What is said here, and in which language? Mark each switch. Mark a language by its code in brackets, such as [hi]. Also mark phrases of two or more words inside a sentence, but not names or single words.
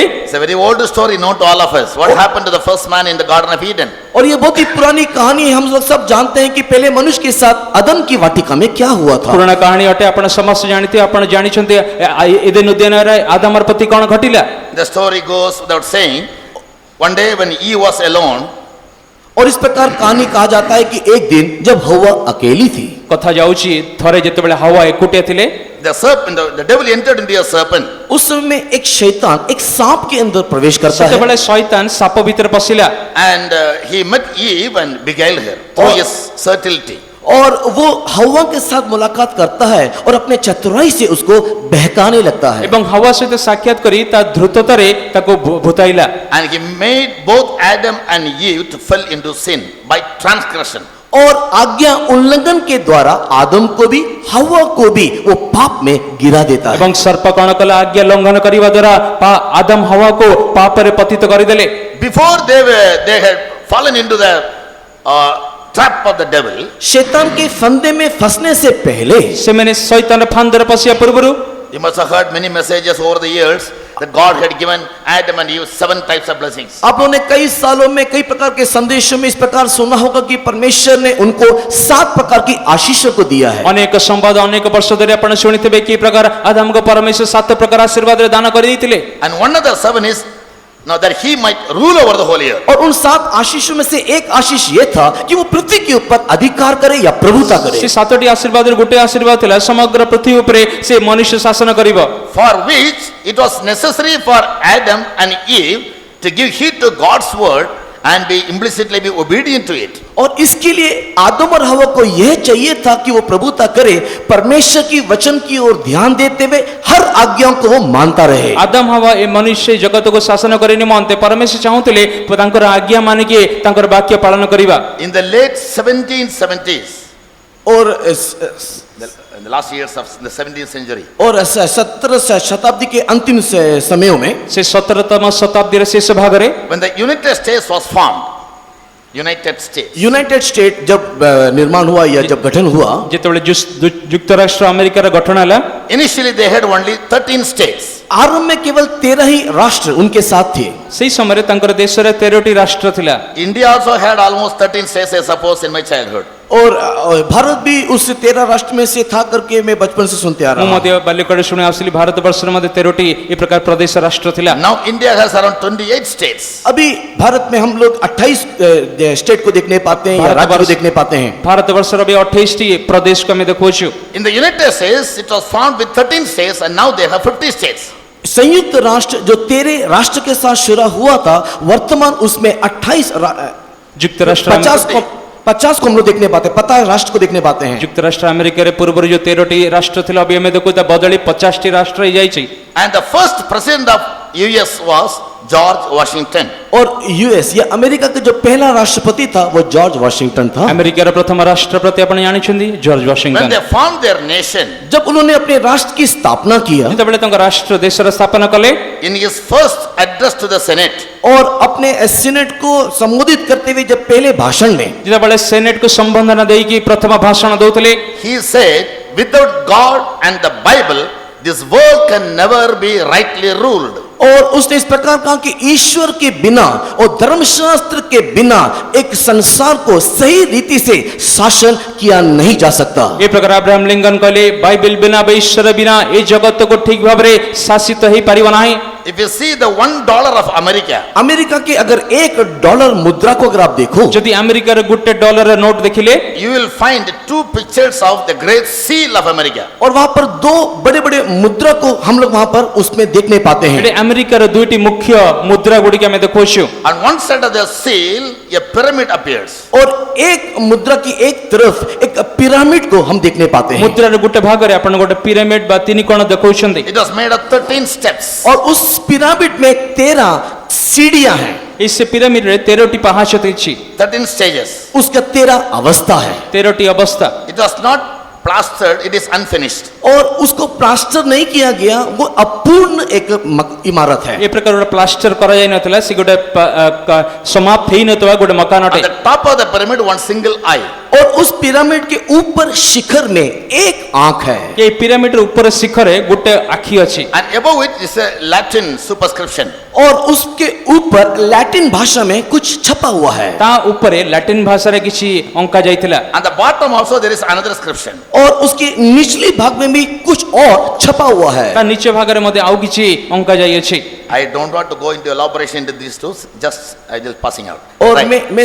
[en] It's a very old story known to all of us. What happened to the first man in the Garden of Eden? [hi] और ये बहुत ही पुरानी कहानी है, हम लोग सब जानते हैं कि पहले मनुष्य के साथ अदन की वाटिका में क्या हुआ था। [or] ପୁରୁଣା କାହାଣୀ ଅଟେ, ଆପଣ ସମସ୍ତେ ଜାଣିଥିବେ। ଆପଣ ଜାଣିଛନ୍ତି ଏଦେନ ଉଦ୍ୟାନରେ ଆଦାମର ପ୍ରତି କ'ଣ ଘଟିଲା। [en] The story goes without saying, one day when Eve was alone, [hi] और इस प्रकार कहानी कहा जाता है कि एक दिन जब हव्वा अकेली थी, [or] କଥା ଯାଉଛି ଥରେ ଯେତେବେଳେ ହାୱା ଏକୁଟିଆ ଥିଲେ, [en] the serpent, the devil entered into a serpent. [hi] उस समय एक शैतान एक सांप के अंदर प्रवेश करता है [or] ସେତେବେଳେ ଶୈତାନ ସାପ ଭିତରେ ପଶିଲା। [en] And he met Eve and beguiled her through his subtlety. [hi] और वो हवा के साथ मुलाकात करता है और अपने चतुराई से उसको बहकाने लगता है [or] ଏବଂ ହାୱା ସହିତ ସାକ୍ଷାତ କରି ତା ଦ୍ରୁତତାରେ ତାକୁ ଭୁତାଇଲା [en] And he made both Adam and Eve to fall into sin by transgression. [hi] और आज्ञा उल्लंघन के द्वारा आदम को भी हवा को भी वो पाप में गिरा देता है [or] ଏବଂ ସର୍ପ କଣ କଲା ଆଜ୍ଞା ଲଙ୍ଘନ କରିବା ଦ୍ୱାରା ଆଦମ ହାୱାକୁ ପାପରେ ପତିତ କରିଦେଲେ [en] Before they had fallen into the trap of the devil, [hi] शैतान के फंदे में फंसने से पहले [or] ସେମାନେ ଶୈତାନ ଫାନ୍ଦରେ ପଶିବା ପୂର୍ବରୁ [en] you must have heard many messages over the years that God had given Adam and Eve 7 types of blessings. [hi] आप लोगों ने कई सालों में कई प्रकार के संदेशों में इस प्रकार सुना होगा कि परमेश्वर ने उनको 7 प्रकार की आशीषों को दिया है [or] ଅନେକ ସମ୍ବାଦ ଅନେକ ବର୍ଷ ଧରି ଆପଣ ଶୁଣିଥିବେ କି ପ୍ରକାର ଆଦାମଙ୍କ ପରମେଶ୍ୱର 7 ପ୍ରକାର ଆଶୀର୍ବାଦରେ ଦାନ କରିଦେଇଥିଲେ [en] And one of the 7 is now that he might rule over the whole earth. [hi] और उन 7 आशीषों में से एक आशीष ये था कि वो पृथ्वी के ऊपर अधिकार करे या प्रभुता करे [or] ସେ 7ଟି ଆଶୀର୍ବାଦରୁ ଗୋଟେ ଆଶୀର୍ବାଦ ଥିଲା ସମଗ୍ର ପୃଥିବୀ ଉପରେ ସେ ମନୁଷ୍ୟ ଶାସନ କରିବ [en] For which it was necessary for Adam and Eve to give heed to God's word and be implicitly be obedient to it. [hi] और इसके लिए आदम और हवा को यह चाहिए था कि वो प्रभुता करे परमेश्वर की वचन की ओर ध्यान देते हुए हर आज्ञाओं को वो मानता रहे [or] ଆଦମ ହାୱା ଏ ମନୁଷ୍ୟ ଜଗତକୁ ଶାସନ କରି ନିମନ୍ତେ ପରମେଶ୍ୱର ଚାହୁଁଥିଲେ ତାଙ୍କର ଆଜ୍ଞା ମାନିକି ତାଙ୍କର ବାକ୍ୟ ପାଳନ କରିବା [en] In the late 1770s, [hi] और [en] in the last years of the 17th century, [hi] और 17 शताब्दी के अंतिम समयों में [or] ସେ 17ତମ ଶତାବ୍ଦୀର ଶେଷ ଭାଗରେ [en] when the United States was formed, United States, United State [hi] जब निर्माण हुआ या जब गठन हुआ [or] ଯେତେବେଳେ ଯୁକ୍ତରାଷ୍ଟ୍ର ଆମେରିକାର ଗଠନ ହେଲା [en] initially they had only 13 states. [hi] आरंभ में केवल 13 ही राष्ट्र उनके साथ थे [or] ସେହି ସମୟରେ ତାଙ୍କର ଦେଶରେ 13ଟି ରାଷ୍ଟ୍ର ଥିଲା [en] India also had almost 13 states, I suppose, in my childhood. [hi] और भारत भी उस 13 राष्ट्र में से था करके मैं बचपन से सुनते आ [or] ମୁଁ [hi] रहा हूँ [or] ମଧ୍ୟ ବାଲ୍ୟକାଳରେ ଶୁଣି ଆସୁଥିଲି ଭାରତ ବର୍ଷରେ ମଧ୍ୟ 13ଟି ଏ ପ୍ରକାର ପ୍ରଦେଶ ରାଷ୍ଟ୍ର ଥିଲା [en] Now India has around 28 states. [hi] अभी भारत में हम लोग 28 स्टेट को देखने पाते हैं या भारत राज्य को वर्ष- देखने पाते हैं [or] ଭାରତ ବର୍ଷର ବି 28ଟି ପ୍ରଦେଶକୁ ଆମେ ଦେଖୁଅଛୁ [en] In the United States, it was formed with 13 states and now they have 50 states. [hi] संयुक्त राष्ट्र जो 13 राष्ट्र के साथ शुरू हुआ था वर्तमान उसमें 28 [or] ଯୁକ୍ତରାଷ୍ଟ୍ର [hi] 50 को हम लोग देखने पाते हैं 50 राष्ट्र को देखने पाते हैं [or] ଯୁକ୍ତରାଷ୍ଟ୍ର ଆମେରିକାରେ ପୂର୍ବରୁ ଯୋଉ 13ଟି ରାଷ୍ଟ୍ର ଥିଲା ଅବି ଆମେ ଦେଖୁ ତା ବଦଳି 50ଟି ରାଷ୍ଟ୍ର ହେଇଯାଇଛି [en] And the first president of US was George Washington. [hi] और यूएस या अमेरिका का जो पहला राष्ट्रपति था वो जॉर्ज वाशिंगटन था [or] ଆମେରିକାର ପ୍ରଥମ ରାଷ୍ଟ୍ରପତି ଆପଣ ଜାଣିଛନ୍ତି ଜର୍ଜ [en] When [or] ୱାଶିଂଟନ [en] they formed their nation, [hi] जब उन्होंने अपने राष्ट्र की स्थापना किया [or] ଯେତେବେଳେ ତାଙ୍କ ରାଷ୍ଟ୍ର ଦେଶର ସ୍ଥାପନ କଲେ [en] in his first address to the Senate, [hi] और अपने सीनेट को संबोधित करते हुए जब पहले भाषण में [or] ଯେତେବେଳେ ସେନେଟକୁ ସମ୍ବୋଧନ ଦେଇକି ପ୍ରଥମ ଭାଷଣ ଦଉଥିଲେ [en] he said, without God and the Bible, this world can never be rightly ruled. [hi] और उसने इस प्रकार कहा कि ईश्वर के बिना और धर्मशास्त्र के बिना एक संसार को सही रीति से शासन किया नहीं जा सकता [or] ଏ ପ୍ରକାର ଆବ୍ରାହମ ଲିଙ୍କନ କହିଲେ ବାଇବେଲ ବିନା ବା ଈଶ୍ୱର ବିନା ଏ ଜଗତକୁ ଠିକ ଭାବରେ ଶାସିତ ହେଇପାରିବ ନାହିଁ [en] If you see the $1 of America, [hi] अमेरिका के अगर $1 मुद्रा को अगर आप देखो [or] ଯଦି ଆମେରିକାର ଗୋଟେ ଡଲାର ନୋଟ ଦେଖିଲେ [en] you will find 2 pictures of the great seal of America. [hi] और वहां पर 2 बड़े बड़े मुद्रा को हम लोग वहां पर उसमें देखने पाते हैं [or] ଏଠି ଆମେରିକାର ଦୁଇଟି ମୁଖ୍ୟ ମୁଦ୍ରା ଗୁଡ଼ିକ ଆମେ ଦେଖୁଛୁ [en] On one side of the seal, a pyramid appears. [hi] और एक मुद्रा की एक तरफ एक पिरामिड को हम देखने पाते हैं [or] ମୁଦ୍ରାର ଗୋଟେ ଭାଗରେ ଆପଣ ଗୋଟେ ପିରାମିଡ ବା ତିନି କୋଣ ଦେଖଉଛନ୍ତି [en] It was made of 13 steps. [hi] और उस पिरामिड में 13 सीढ़ियां हैं [or] এই ସେ ପିରାମିଡରେ 13ଟି ପାହାଚ ଅଛି [en] 13 stages. [hi] उसका 13 अवस्था है [or] 13ଟି ଅବସ୍ଥା [en] It was not plastered, it is unfinished. [hi] और उसको प्लास्टर नहीं किया गया वो अपूर्ण एक इमारत है [or] ଏ प्रकार ଗୋଟେ ପ୍ଲାଷ୍ଟର କରାଯାଇ ନଥିଲା ସେ ଗୋଟେ ସମାପ୍ତ ହେଇ ନଥିବା ଗୋଟେ ମକାନଟେ [en] At the top of the pyramid, one single eye. [hi] और उस पिरामिड के ऊपर शिखर में एक आंख है [or] ଏ ପିରାମିଡର ଉପର ଶିଖରେ ଗୋଟେ ଆଖି ଅଛି [en] And above it is a Latin superscription. [hi] और उसके ऊपर लैटिन भाषा में कुछ छपा हुआ है [or] ତା ଉପରେ ଲାଟିନ ଭାଷାରେ କିଛି ଅଙ୍କା ଯାଇଥିଲା [en] On the bottom also there is another inscription. [hi] और उसके निचले भाग में भी कुछ और छपा हुआ है [or] ତା ନିଚ ଭାଗରେ ମଧ୍ୟ ଆଉ କିଛି ଅଙ୍କା ଯାଇଅଛି [en] I don't want to go into elaboration into these two, just I just passing out. [hi] और [en] Right. [hi] मैं